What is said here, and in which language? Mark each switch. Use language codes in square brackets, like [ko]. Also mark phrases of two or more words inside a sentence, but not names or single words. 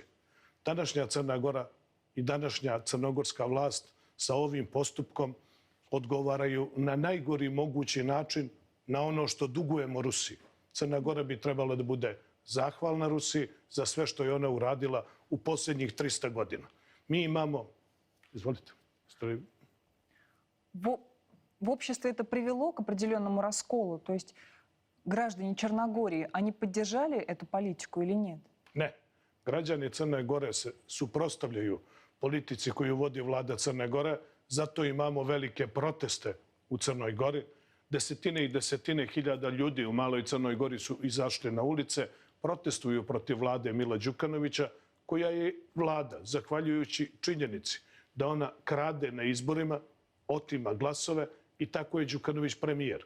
[sr] Današnja Crna Gora i današnja crnogorska vlast sa ovim postupkom odgovaraju na najgori mogući način na ono što dugujemo Rusiji. Crna Gora bi trebala da bude zahvalna Rusiji za sve što je ona uradila u posljednjih 300 godina. Mi imamo... Izvolite. [ru] В обществе это привело к определенному расколу? То есть граждане Черногории, они поддержали эту политику или нет? [sr] Ne. Građani Crne Gore se suprotstavljaju politici koju vodi vlada Crne Gore, zato imamo velike proteste u Crnoj Gori. Desetine i desetine hiljada ljudi u Maloj Crnoj Gori su izašli na ulice, protestuju protiv vlade Mila Đukanovića, koja je vlada, zahvaljujući činjenici da ona krade na izborima, otima glasove i tako je Đukanović premijer.